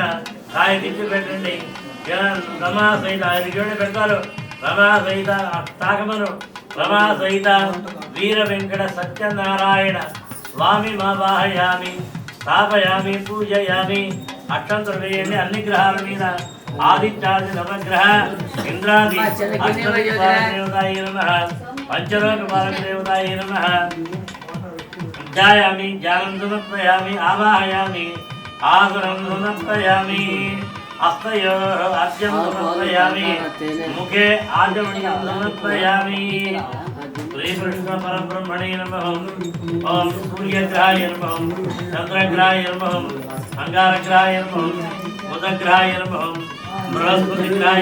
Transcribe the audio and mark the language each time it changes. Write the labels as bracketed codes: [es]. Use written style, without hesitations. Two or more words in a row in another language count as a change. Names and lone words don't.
[te] కాయ తిప్పి పెట్టండి రమా సహిత 5 గిన్నెలు పెడతారు రమా సహిత తాకమను రమా సహిత వీర వెంకట సత్యనారాయణ [sa] స్వామి మావాహయామి స్థాపయామి పూజయామి [te] అక్షంతలు వేయండి అన్ని గ్రహాల మీద [sa] ఆదిత్యాది నవగ్రహ ఇంద్రాది దేవతాయ నమః [te] పంచలోక పాలక దేవతాయ నమః [sa] ధ్యాయామి ధ్యానం సమర్పయామి ఆవాహయామి ఆసనం సమర్పయామి हस्तयोः अर्घ्यं समर्पयामि मुखे आचमनीयं समर्पयामि श्रीकृष्णपरब्रह्मणे नमः ॐ सूर्यग्रहाय नमः चन्द्रग्रहाय नमः अंगारग्रहाय नमः बुधग्रहाय नमः बृहस्पतिग्रहाय